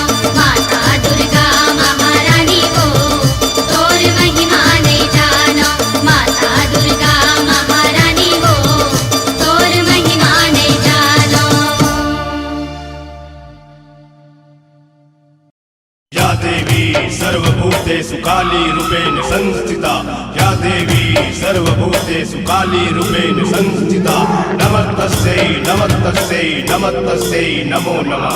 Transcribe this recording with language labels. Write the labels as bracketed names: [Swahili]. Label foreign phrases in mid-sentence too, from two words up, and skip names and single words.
[Chhattisgarhi] माता दुर्गा महारानी हो तोर महिमा नहीं जानो। माता दुर्गा महारानी हो तोर महिमा नहीं जानो। [Sanskrit] या देवी सर्वभूतेषु काली रूपेण संस्थिता। या देवी सर्वभूतेषु काली रूपेण संस्थिता। नमस्तस्यै नमस्तस्यै नमस्तस्यै नमो नमः।